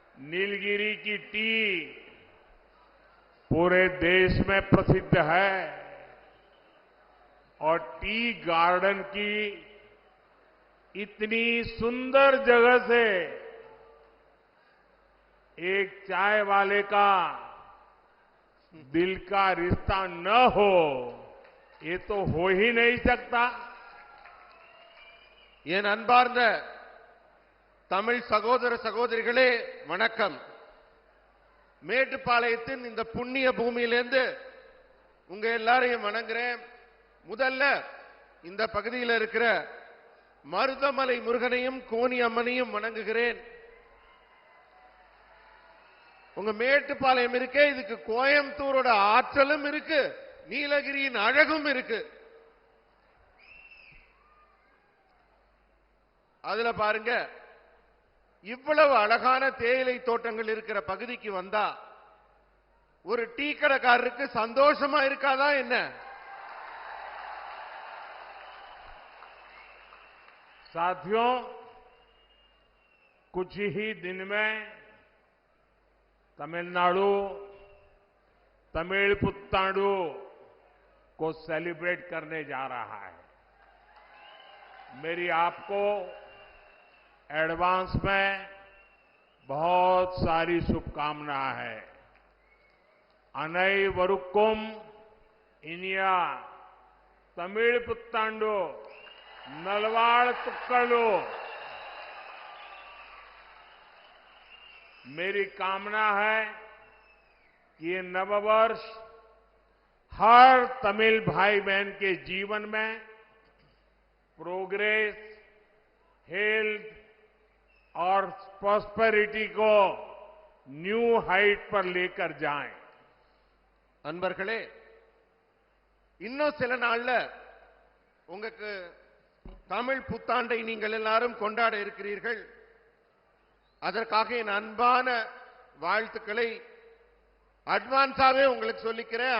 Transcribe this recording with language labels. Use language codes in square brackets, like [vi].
[hi] नीलगिरी की टी पूरे देश में प्रसिद्ध है और टी गार्डन की इतनी सुंदर जगह से एक चाय वाले का दिल का रिश्ता न हो, ये तो हो ही नहीं सकता. [ta] என் அன்பார்ந்த தமிழ் சகோதர சகோதரிகளே வணக்கம். மேட்டுப்பாளையத்தின் இந்த புண்ணிய பூமியிலிருந்து உங்க எல்லாரையும் வணங்குறேன். முதல்ல இந்த பகுதியில் இருக்கிற மருதமலை முருகனையும் கோனி அம்மனையும் வணங்குகிறேன். உங்க மேட்டுப்பாளையம் இருக்கே, இதுக்கு கோயம்புத்தூரோட ஆற்றலும் இருக்கு, நீலகிரியின் அழகும் இருக்கு. அதுல பாருங்க, இவ்வளவு அழகான தேயிலை தோட்டங்கள் இருக்கிற பகுதிக்கு வந்தா ஒரு டீ கடைக்காரருக்கு சந்தோஷமா இருக்காதா என்ன? [hi] साथियों, कुछ ही दिन में तमिलनाडु तमिल पुत्तांडु को सेलिब्रेट करने जा रहा है. मेरी आपको एडवांस में बहुत सारी शुभकामनाएं हैं. [ta] अनई वरुक्कुम इनिया तमिल पुत्तांडु नलवाड़ तुक्कड़ू. [hi] मेरी कामना है कि ये नववर्ष हर तमिल भाई बहन के जीवन में प्रोग्रेस, हेल्थ और प्रॉस्पेरिटी को न्यू हाइट पर लेकर जाएं. [ta] அன்பர்களே, இன்னும் சில நாள்ல உங்களுக்கு தமிழ் புத்தாண்டை நீங்கள் எல்லாரும் கொண்டாட இருக்கிறீர்கள். அதற்காக என் அன்பான வாழ்த்துக்களை அட்வான்ஸாவே உங்களுக்கு சொல்லிக்கிறேன்.